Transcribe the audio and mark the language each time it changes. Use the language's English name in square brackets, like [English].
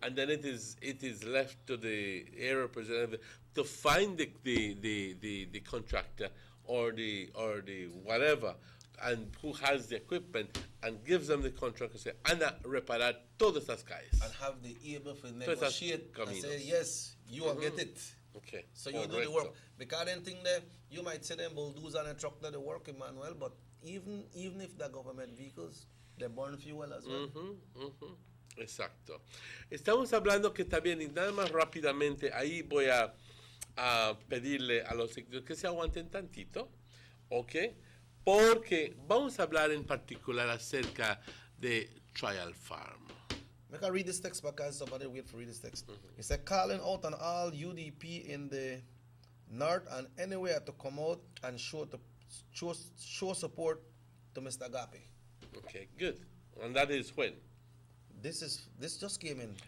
[English] And then it is left to the area representative to find the contractor or the whatever, and who has the equipment, and gives them the contract and say, [Spanish] Ana, reparar todas estas calles. [English] And have the able to negotiate and say, yes, you will get it. Okay. So you do the work. Because then thing there, you might say them bulldozer and truck that they work, Emmanuel, but even if they're government vehicles, they burn fuel as well. [Spanish] Exacto. Estamos hablando que también, y nada más rápidamente, ahí voy a pedirle a los secretarios que se aguanten tantito, ¿ok? Porque vamos a hablar en particular acerca de Trial Farm. [English] Make I read this text because somebody wait for read this text. He said, calling out on all UDP in the north and anywhere to come out and show support to Mr. Agape. Okay, good. And that is when? This just came in.